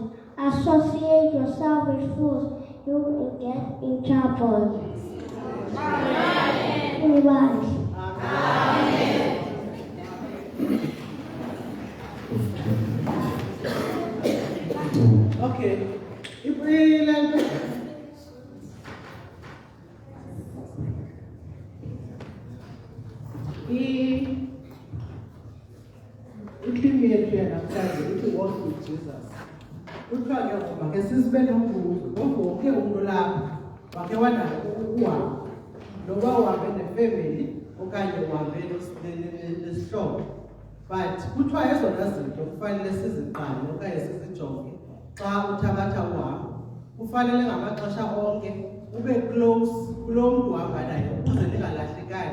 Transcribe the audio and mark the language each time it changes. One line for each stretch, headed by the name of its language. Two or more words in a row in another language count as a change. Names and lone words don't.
English: Associate yourself with fools, you will get in trouble. Be wise. Okay. If we learn
Xhosa: ithimi yethu yanamhlanje ithi
English: walk with Jesus.
Xhosa: Kuthiwa ke ngoba ke sisibe nombuzo ngoba wonke umuntu lapha wake wanako ukuhamba noba uhambe nefamily okanye uhambe nesihlobo. But kuthiwa ezona zinto kufanele siziqale okanye sizijonge xa uthabatha uhambo. Kufanele ngamaxesha onke ube close kulo muntu uhamba naye ukuze ningalahlekani.